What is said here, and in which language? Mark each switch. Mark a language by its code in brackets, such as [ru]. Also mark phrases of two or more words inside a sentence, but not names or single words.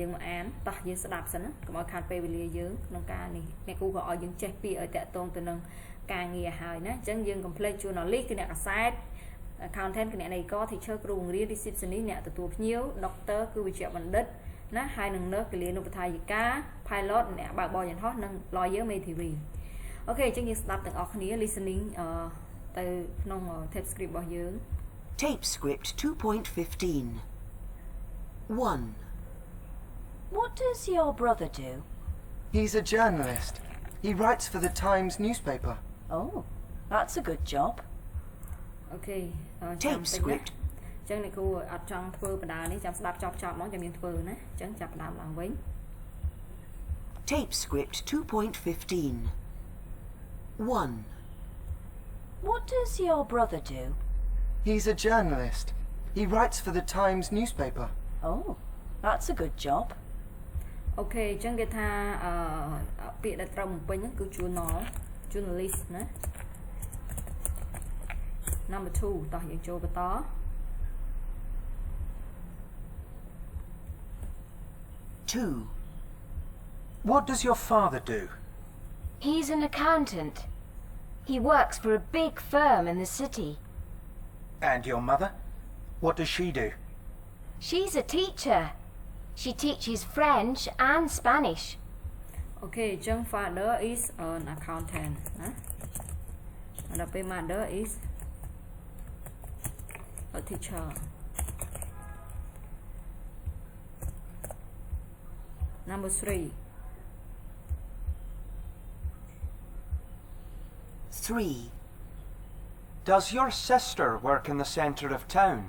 [km] យើងមកអានតោះយើងស្ដាប់សិនណាកុំឲ្យខាតពេលវេលាយើងក្នុងការនេះអ្នកគ្រូក៏ឲ្យយើងចេះពាក្យឲ្យតាក់ទងទៅនឹងការងារហើយណាអញ្ចឹងយើង [en] complete journalist [km] គឺអ្នកកាសែត accountant គណនេយ្យករ teacher គ្រូបង្រៀន receptionist អ្នកទទួលភ្ញៀវ doctor គឺវេជ្ជបណ្ឌិតណាហើយនឹង nurse គលានុបដ្ឋាយិកា pilot អ្នកបើកបរយន្តហោះនិង lawyer មេធាវីអូខេអញ្ចឹងយើងស្ដាប់ទាំងអស់គ្នា listening ទៅក្នុង [en] tape script [km] របស់យើង [en] Tape script 2.15 1. What does your brother do? He's a journalist. He writes for the Times newspaper. Oh, that's a good job. Okay. Tape script. [km] ចឹងអ្នកគ្រូអត់ចង់ធ្វើបណ្ដានេះចាំស្ដាប់ចប់ហ្មងចាំយើងធ្វើណាចឹងចាប់ដើមឡើងវិញ [en] Tape script 2.15 1. What does your brother do? He's a journalist. He writes for the Times newspaper. Oh, that's a good job. [km] Okay ចឹងគេថាពាក្យដែលត្រូវបំពេញហ្នឹងគឺ journalist ណា Number 2 តោះយើងចូលបន្ត [en] 2. What does your father do? He's an accountant. He works for a big firm in the city. And your mother? What does she do? She's a teacher. She teaches French and Spanish. [km] Okay ចឹង [en] father is an accountant [km] ណាដល់ពេល [en] mother is a teacher Number 3 3. Does your sister work in the centre of town?